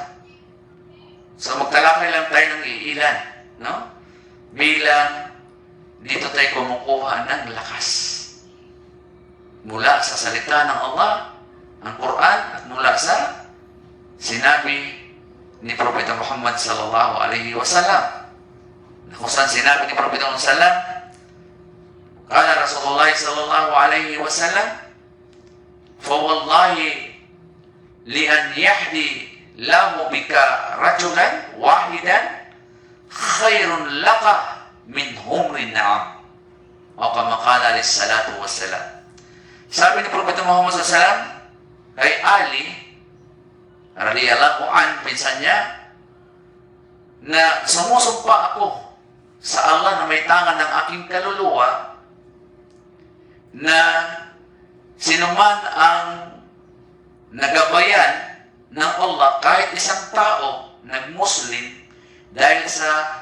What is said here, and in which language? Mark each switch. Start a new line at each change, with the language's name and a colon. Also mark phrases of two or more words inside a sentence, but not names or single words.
Filipino: So, magtalakay lang tayo ng iilan, no? Bilang dito tayo kumukuha ng lakas. Mula sa salita ng Allah, ang Quran, at mula sa sinabi ni Propeta Muhammad
Arabic: صلى الله عليه وسلم.
Filipino: Kung saan sinabi ni Propeta Muhammad
Arabic: صلى الله عليه وسلم قال رسول الله صلى الله عليه وسلم فوالله لأن يهدي الله بك رجلا واحدا خير لك من حمر النعم." O كما قال عليه الصلاة والسلام.
Filipino: Sabi ni Propeta Muhammad SAW kay Ali
Arabic: رضي الله عن,
Filipino: pinsan niya, na sumusumpa ako sa Allah na may tangan ng aking kaluluwa na sinuman ang nagabayan ng Allah, kahit isang tao nag-Muslim, dahil sa